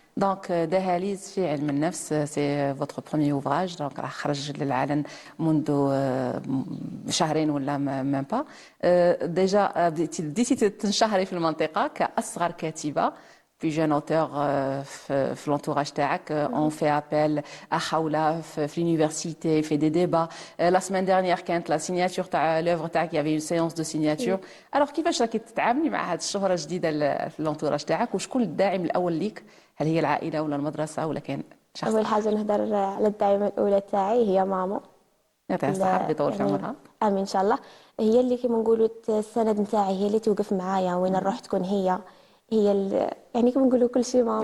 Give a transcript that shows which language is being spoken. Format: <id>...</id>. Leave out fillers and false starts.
<ar>دونك دهاليز في علم النفس سي فوتر بروميير اوفراج، دونك راح خرج للعلن منذ شهرين ولا ميم با. ديجا بديتي تنشهري في المنطقه كاصغر كاتبه</ar> <fr>puis jeune auteur</fr> <ar>في l'entourage تاعك.</ar> <fr>on fait appel à Khawla في l'université, fait des débats. La semaine dernière كانت la signature تاع l'œuvre تاعك، il y avait une séance de signature.</fr> <ar>alors كيفاش راكي تتعاملي مع هذه الشهرة الجديدة في l'entourage تاعك، وشكون الداعم الأول ليك؟ هل هي العائلة ولا المدرسة ولا كان شخص؟ أول حاجة نهضر على الداعمة الأولى تاعي هي ماما. يعطيها الصحة يطول في عمرها. آمين إن شاء الله. هي اللي كيما نقولوا السند نتاعي، هي اللي توقف معايا وين نروح، تكون هي يعني كيما نقولوا كل شيء ماما.</ar>